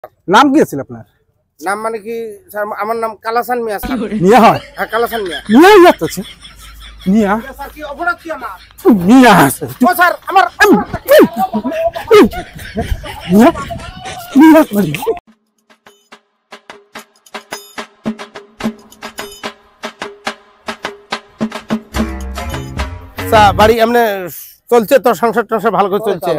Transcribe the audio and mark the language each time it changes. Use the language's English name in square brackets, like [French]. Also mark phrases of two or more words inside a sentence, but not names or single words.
[Bangla] নাম কি আছিল আপনার? নাম মানে কি স্যার? আমার নাম কালাসান মিয়া স্যার। [Assamese] মিয়া হয়? [Bangla] হ্যাঁ, কালাসান মিয়া। [Assamese] মিয়া ইয়াত আছে? মিয়া [Bangla] স্যার কি অপরাধ কি আমার? [Assamese] মিয়া আছে? [Bangla] ও স্যার আমার মিয়া মিয়া মানে স্যার বাড়ি এমনি চলছে তো, সংসার টংসার ভালো করে চলছে?